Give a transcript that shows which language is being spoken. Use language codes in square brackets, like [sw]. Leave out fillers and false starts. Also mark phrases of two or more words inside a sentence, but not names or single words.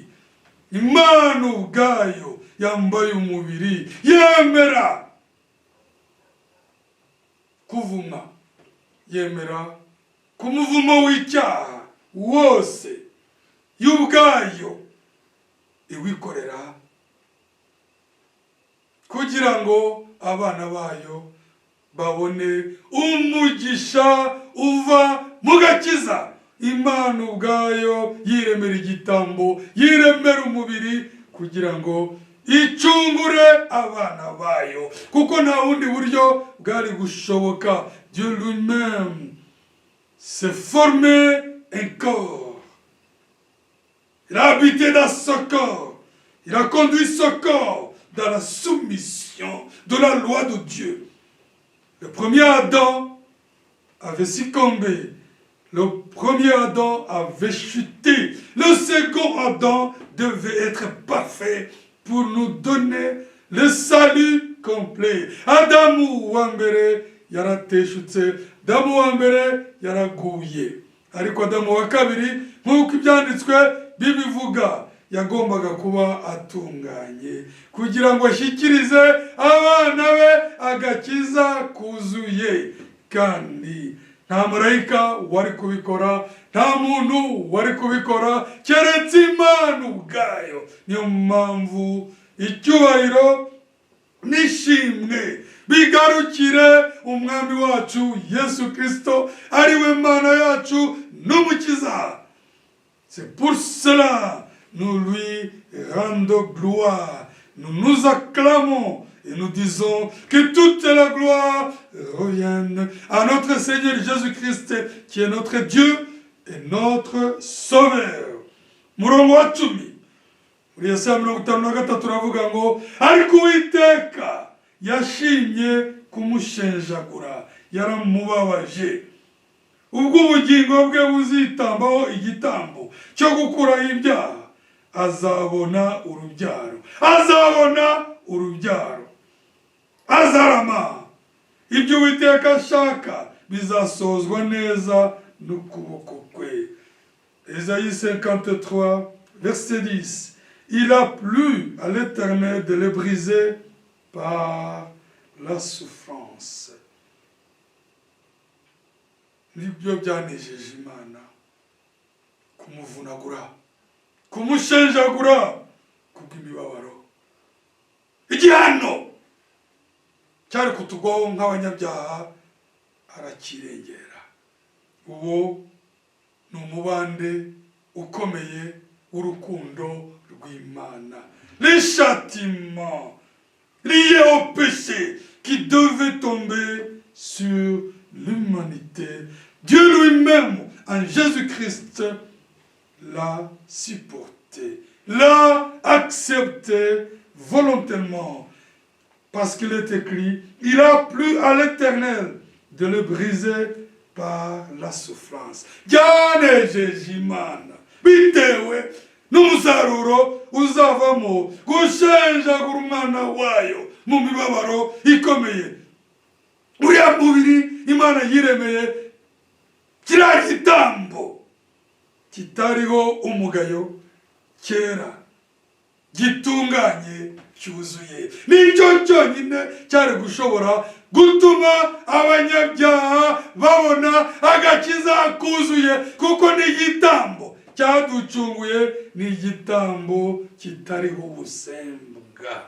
[rw] Imana ubwayo yambaye umubiri yemera kuvuma, yemera ku muvumo w'icyaha wose y'ubwayo iwikorera kugira ngo abana bayo babone umugisha uva mu gakiza. Imana ubwayo yiremera igitambo, yiremera umubiri kugira ngo icungure abana bayo, kuko nta wundi buryo bwari gushoboka. [fr] Dieu lui-même s'est formé un corps. Il a habité dans ce corps. Il a conduit ce corps dans la soumission de la loi de Dieu. Le premier Adam avait succombé. Le premier Adam avait chuté. Le second Adam devait être parfait pour nous donner le salut complet. [rw] Adamu wa mbere yarateshutse, Adamu wa mbere yaraguye. Ariko Adamu wa kabiri nk'uko ibyanditswe bibivuga yagombaga kuba atunganye kugira ngo ashyikirize abana be agakiza kuzuye. Kandi nta marayika wari kubikora, nta muntu wari kubikora keretse Imana ubwayo. Niyo mpamvu icyubahiro n'ishimwe bigarukire umwami wacu Yesu Kristo, ari we Mana yacu n'umukiza. [fr] C'est pour cela nous lui rendons gloire, nous nous acclamons Et nous disons que toute la gloire revienne à notre Seigneur Jésus-Christ, qui est notre Dieu et notre Sauveur. [rw] Murongo wa cumi. Muri Yesaya 53 turavuga ngo ariko Uwiteka yashimye kumushenjagura, yaramubabaje. Ubwo ubugingo bwe buzitambaho igitambo cyo gukuraho ibyaha, azabona urubyaro. Azabona urubyaro. Azarama. Ibyo Uwiteka ashaka bizasozwa neza n'ukuboko kwe. [fr] Ésaïe 53, verset 10. Il a plu à l'Éternel de les briser par la souffrance. [rw] Nibyo byanejeje Imana kumuvunagura, kumushenjagura kubw'imibabaro. Igihano cyari kutugwaho nk'abanyabyaha arakirengera. Uwo ni umubande ukomeye w'urukundo rw'Imana. [fr] Les châtiments liés au péché qui devaient tomber sur l'humanité, Dieu lui-même, en Jésus-Christ, l'a supporté, l'a accepté volontairement, parce qu'il est écrit, il a plu à l'Éternel de le briser par la souffrance. [rw] Byanejeje Imana bitewe n'umusaruro uzavamo gushenjagura umwana wayo mu mibabaro ikomeye. Uriya mubiri Imana yiremeye kiriya gitambo kitariho umugayo, kera, gitunganye, cyuzuye, nicyo cyonyine cyari gushobora gutuma abanyabyaha babona agakiza kuzuye, kuko ni igitambo cyaducunguye, ni igitambo kitariho ubusembwa.